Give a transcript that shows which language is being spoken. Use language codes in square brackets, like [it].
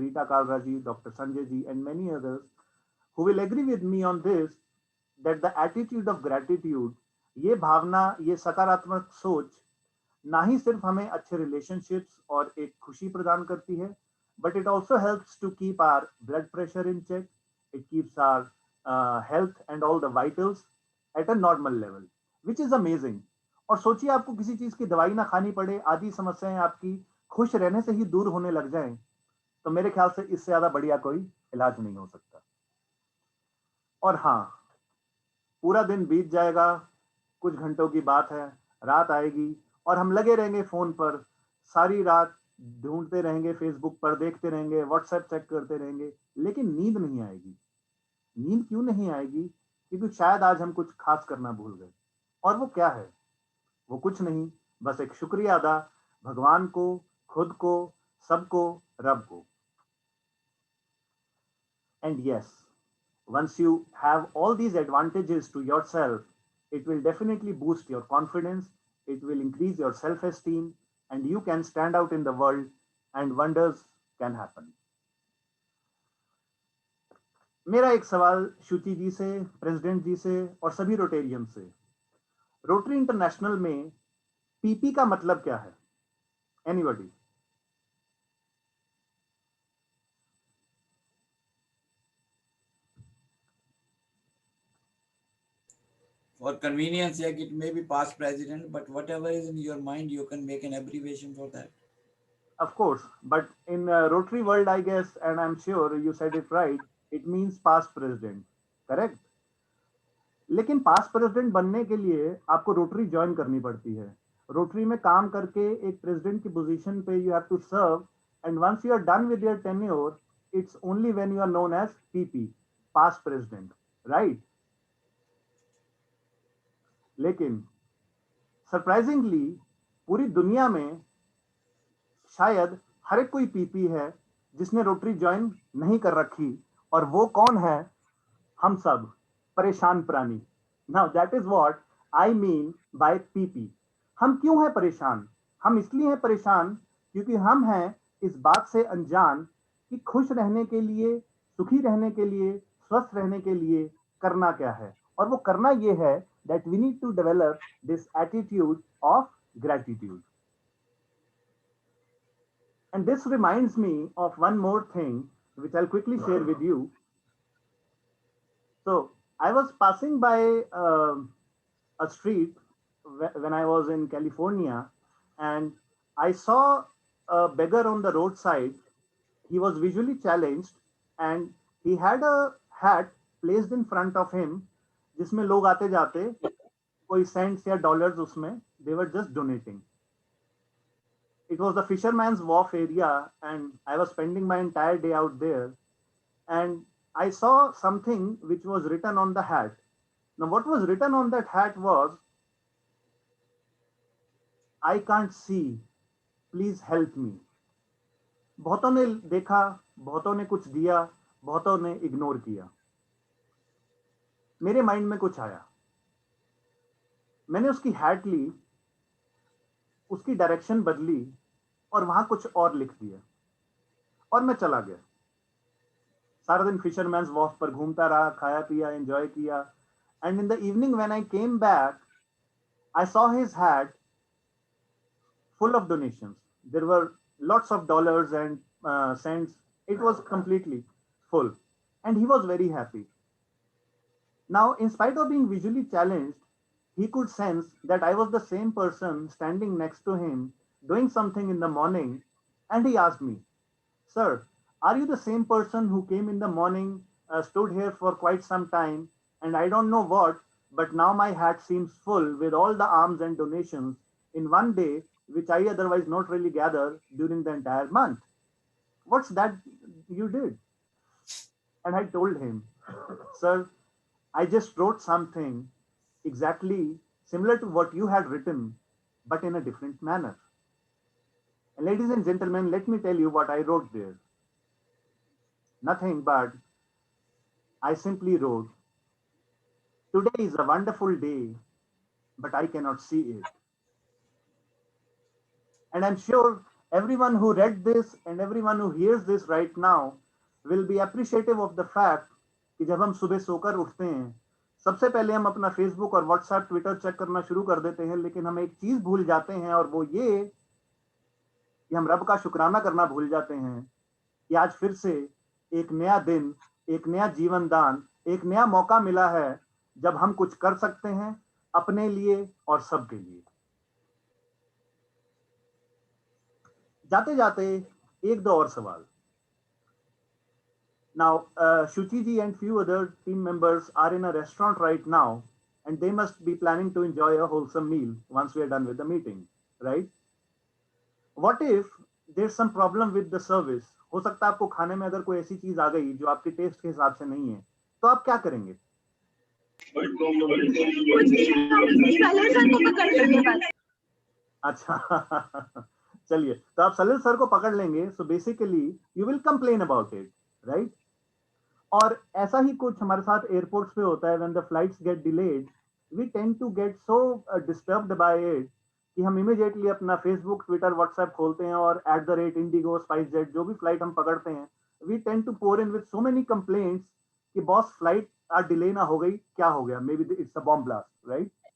[en] Rita Kalra ji, Dr. Sanjay ji, and many others, who will agree with me on this, that the attitude of gratitude, [hi] ये भावना, ये सकारात्मक सोच, ना ही सिर्फ हमें अच्छे relationships और एक खुशी प्रदान करती है, [en] but it also helps to keep our blood pressure in check. It keeps our health and all the vitals at a normal level, which is amazing. [hi] और सोचिए, आपको किसी चीज की दवाई ना खानी पड़े, आदि समस्याएं आपकी खुश रहने से ही दूर होने लग जाएं, तो मेरे ख्याल से इससे ज्यादा बढ़िया कोई इलाज नहीं हो सकता. और हाँ, पूरा दिन बीत जाएगा, कुछ घंटों की बात है, रात आएगी और हम लगे रहेंगे फोन पर, सारी रात ढूंढते रहेंगे, फेसबुक पर देखते रहेंगे, व्हाट्सएप चेक करते रहेंगे, लेकिन नींद नहीं आएगी. नींद क्यों नहीं आएगी? क्योंकि शायद आज हम कुछ खास करना भूल गए. और वो क्या है? वो कुछ नहीं, बस एक शुक्रिया अदा भगवान को, खुद को, सबको, रब को. [en] And yes, once you have all these advantages to yourself, it will definitely boost your confidence, it will increase your self-esteem, and you can stand out in the world and wonders can happen. [hi] मेरा एक सवाल शुचि जी से, president जी से और सभी Rotarian से, rotary international में PP का मतलब क्या है? [en] Anybody? For convenience sake, it may be past president, but whatever is in your mind, you can make an abbreviation for that. Of course, but in Rotary world, I guess, and I'm sure you said it right, it means past president, correct? [hi] लेकिन past president बनने के लिए आपको rotary join करनी पड़ती है. Rotary में काम करके एक प्रेसिडेंट की पोजीशन पे [en] You have to serve, and once you are done with your tenure, it's only when you are known as PP, past president, right? [hi] लेकिन सरप्राइजिंगली पूरी दुनिया में शायद हर एक कोई पीपी है जिसने रोटरी ज्वाइन नहीं कर रखी, और वो कौन है? हम सब परेशान प्राणी। [en] Now that is what I mean by PP. [hi] हम क्यों हैं परेशान? हम इसलिए हैं परेशान क्योंकि हम हैं इस बात से अनजान कि खुश रहने के लिए, सुखी रहने के लिए, स्वस्थ रहने के लिए करना क्या है। और वो करना ये है [en] that we need to develop this attitude of gratitude. And this reminds me of one more thing which I'll quickly share with you. So I was passing by a street when I was in California, and I saw a beggar on the roadside. He was visually challenged and he had a hat placed in front of him, [hi] जिसमें लोग आते जाते कोई cents या dollars उसमें, [en] they were just donating. It was the Fisherman's Wharf area and I was spending my entire day out there, and I saw something which was written on the hat. Now what was written on that hat was, I can't see, please help me. [hi] बहुतों ने देखा, बहुतों ने कुछ दिया, बहुतों ने ignore किया। मेरे माइंड में कुछ आया, मैंने उसकी हैट ली, उसकी डायरेक्शन बदली और वहां कुछ और लिख दिया और मैं चला गया। सारा दिन फिशरमैन्स वॉफ पर घूमता रहा, खाया पिया, एंजॉय किया, [en] And in the evening when I came back I saw his hat full of donations. There were lots of dollars and cents. It was completely full and he was very happy. Now, in spite of being visually challenged, he could sense that I was the same person standing next to him doing something in the morning, and he asked me, "Sir, are you the same person who came in the morning, stood here for quite some time, and I don't know what, but now my hat seems full with all the alms and donations in one day, which I otherwise not really gather during the entire month. What's that you did?" And I told him, "Sir, I just wrote something exactly similar to what you had written, but in a different manner." And ladies and gentlemen, let me tell you what I wrote there. Nothing but I simply wrote, "Today is a wonderful day, but I cannot see it." And I'm sure everyone who read this and everyone who hears this right now will be appreciative of the fact [hi] कि जब हम सुबह सोकर उठते हैं, सबसे पहले हम अपना फेसबुक और व्हाट्सएप, ट्विटर चेक करना शुरू कर देते हैं, लेकिन हम एक चीज भूल जाते हैं, और वो ये कि हम रब का शुक्राना करना भूल जाते हैं कि आज फिर से एक नया दिन, एक नया जीवन दान, एक नया मौका मिला है जब हम कुछ कर सकते हैं अपने लिए और सबके लिए। जाते जाते एक दो और सवाल। [en] Now, Shuchi ji and few other team members are in a restaurant right now, and they must be planning to enjoy a wholesome meal once we are done with the meeting, right? What if there's some problem with the service? [hi] हो सकता है आपको खाने में अगर कोई ऐसी चीज आ गई जो आपके टेस्ट के हिसाब से नहीं है, तो आप क्या करेंगे? अच्छा चलिए, तो आप सलील सर को पकड़ लेंगे। [en] So basically you will complain about it, right? [hi] और ऐसा ही कुछ हमारे साथ एयरपोर्ट्स पे होता है। [en] when the flights get delayed, we tend to get so disturbed by it [hi] कि हम इमीडिएटली अपना फेसबुक, ट्विटर, व्हाट्सएप खोलते हैं और @इंडिगो, स्पाइसजेट जो भी फ्लाइट हम पकड़ते हैं, [en] we tend to pour in with so many complaints [hi] कि बॉस फ्लाइट आज डिले ना हो गई, क्या हो गया, [en] May be it's a bomb blast, right?